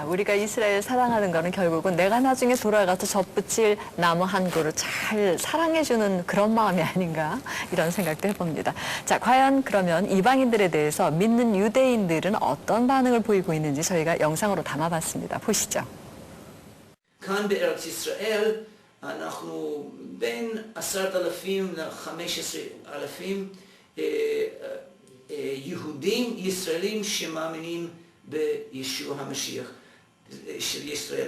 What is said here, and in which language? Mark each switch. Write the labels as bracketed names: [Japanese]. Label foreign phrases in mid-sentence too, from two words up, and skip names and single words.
[Korean] 우리가 이스라엘 사랑하는 거는 결국은 내가 나중에 돌아가서 접붙일 나무 한 그루 잘 사랑해주는 그런 마음이 아닌가 이런 생각도 해봅니다. 자, 과연 그러면 이방인들에 대해서 믿는 유대인들은 어떤 반응을 보이고 있는지 저희가 영상으로 담아봤습니다. 보시죠. [Hebrew] כאן בארץ ישראל אנחנו בין 10,000 ל-15,000 יהודים, ישראלים שמאמינים בישוע המשיח של ישראל.